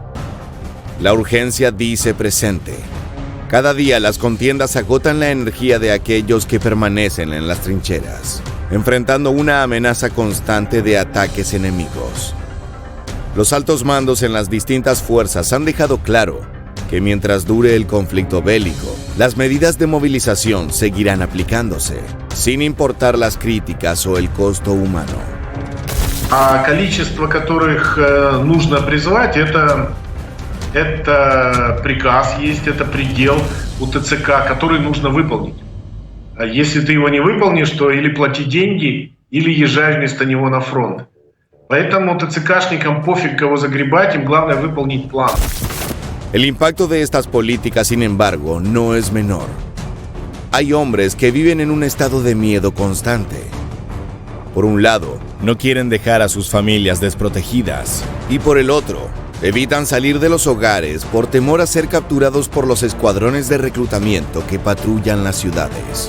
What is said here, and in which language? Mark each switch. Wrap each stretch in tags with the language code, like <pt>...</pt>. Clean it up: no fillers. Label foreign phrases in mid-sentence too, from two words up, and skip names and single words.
<es>La urgencia dice presente. Cada día las contiendas agotan la energía de aquellos que permanecen en las trincheras, enfrentando una amenaza constante de ataques enemigos. Los altos mandos en las distintas fuerzas han dejado claro que mientras dure el conflicto bélico, las medidas de movilización seguirán aplicándose, sin importar las críticas o el costo humano.</es> <ru>А количество, которых нужно призвать, это приказ есть, это предел у ТЦК, который нужно выполнить. А если ты его не выполнишь, то или плати деньги, или езжай вместо него на фронт. Поэтому ТЦКшникам пофиг, кого загребать, им главное выполнить план.</ru> <es>El impacto de estas políticas, sin embargo, no es menor. Hay hombres que viven en un estado de miedo constante. Por un lado, no quieren dejar a sus familias desprotegidas, y por el otro, evitan salir de los hogares por temor a ser capturados por los escuadrones de reclutamiento que patrullan las ciudades.</es>